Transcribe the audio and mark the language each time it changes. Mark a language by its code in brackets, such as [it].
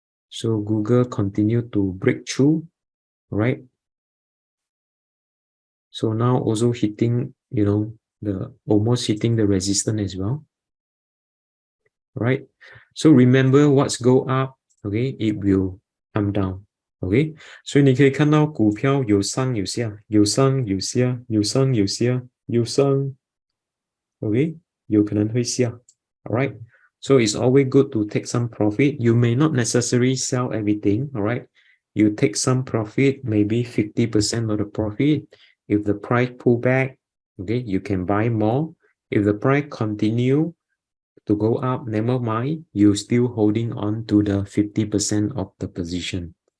[en] So Google continue to break through, right? So now also hitting, the almost hitting the resistance as well, right? So remember, what's go up, okay, it will come down. [zh] OK，所以你可以看到股票有上有下，有上有下，有上有下，有上 ，OK，有可能会下。 [en] Alright, so it's always good to take some profit. You may not necessarily sell everything. Alright, you take some profit, maybe 50% of the profit. If the price pull back, okay, you can buy more. If the price continue to go up, never mind, you still holding on to the 50% of the position.